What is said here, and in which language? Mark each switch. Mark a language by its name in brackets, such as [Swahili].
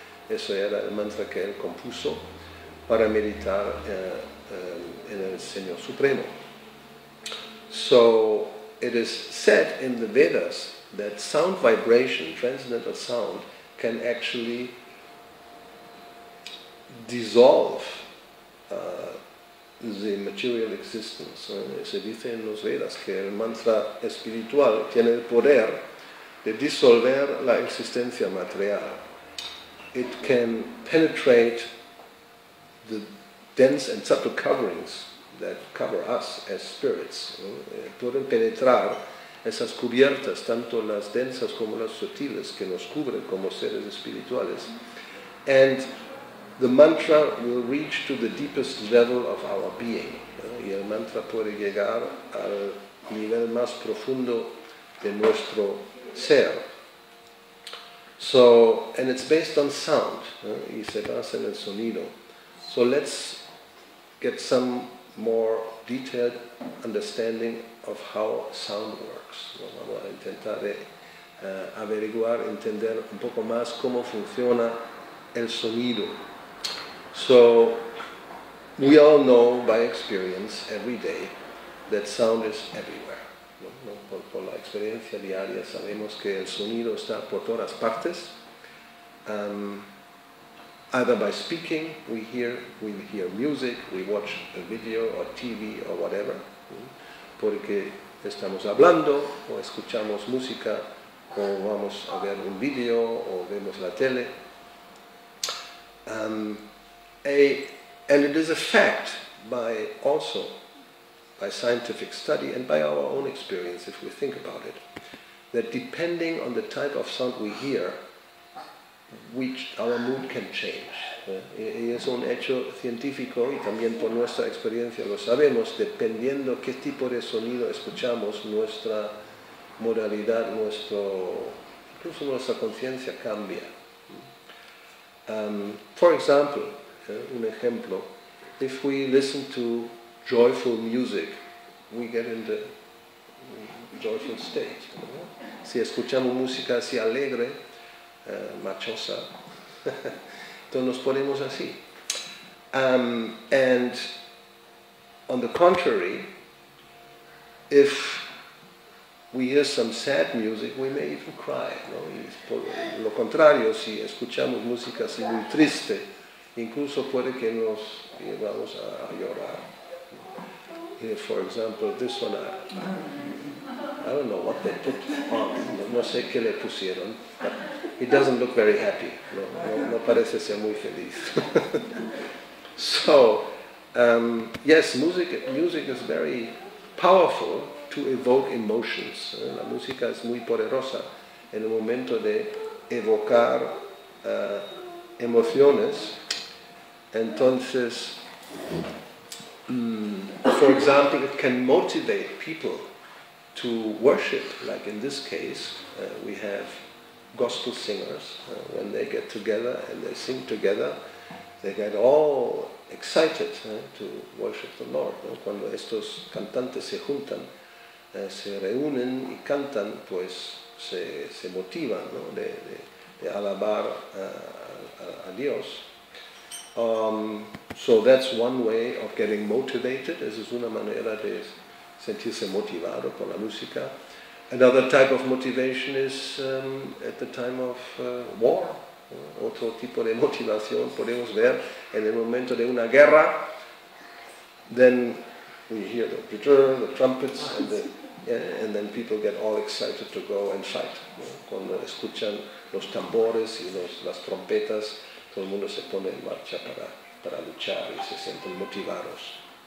[Spanish] Eso era el mantra que él compuso para meditar en el Señor Supremo. [English] So it is said in the Vedas that sound vibration, transcendental sound, can actually dissolve the material existence. [Spanish] Se dice en los Vedas que el mantra espiritual tiene el poder de disolver la existencia material. [English] It can penetrate the dense and subtle coverings that cover us as spirits. [Spanish] Pueden penetrar esas cubiertas, tanto las densas como las sutiles, que nos cubren como seres espirituales. [English] And the mantra will reach to the deepest level of our being. [Spanish] Y el mantra puede llegar al nivel más profundo de nuestro ser. [English] So, and it's based on sound, [Spanish] y se basa en el sonido. [English] So let's get some more detailed understanding of how sound works. [Spanish] Vamos a intentar averiguar, entender un poco más cómo funciona el sonido. [English] So we all know by experience every day that sound is everywhere. [Spanish] Por la experiencia diaria sabemos que el sonido está por todas partes. [English] Either by speaking, we hear music, we watch a video or TV or whatever, [Spanish] porque estamos hablando o escuchamos música o vamos a ver un video o vemos la tele. [English] And it is a fact also by scientific study and by our own experience, if we think about it, that depending on the type of sound we hear, our mood can change. [Spanish] Y es un hecho científico y también por nuestra experiencia lo sabemos, dependiendo qué tipo de sonido escuchamos, nuestra modalidad, incluso nuestra conciencia cambia. [English] For example, [Spanish] un ejemplo, [English] if we listen to joyful music, we get in the joyful state. [Spanish] Si escuchamos música así alegre, marchosa, entonces nos ponemos así. [English] And on the contrary, if we hear some sad music, we may even cry. [Spanish] Y por lo contrario, si escuchamos música así muy triste, incluso puede que nos llevamos a llorar. [English] For example, this one, I don't know what they put on, [Spanish] no sé qué le pusieron, [English] but it doesn't look very happy, [Spanish] no parece ser muy feliz. [English] So, yes, music is very powerful to evoke emotions. [Spanish] La música es muy poderosa en el momento de evocar emociones. [English] Entonces, for example, it can motivate people to worship, like in this case, we have gospel singers. When they get together and they sing together, they get all excited to worship the Lord. [Spanish] Cuando estos cantantes se juntan, se reúnen y cantan, pues se motivan, de alabar a Dios. [English] So that's one way of getting motivated. [Spanish] Esa es una manera de sentirse motivado por la música. [English] Another type of motivation is at the time of war. [Spanish] Otro tipo de motivación podemos ver en el momento de una guerra. [English] Then we hear the trumpets, and then people get all excited to go and fight. [Spanish] Cuando escuchan los tambores y las trompetas, todo el mundo se pone en marcha para luchar y se sienten motivados.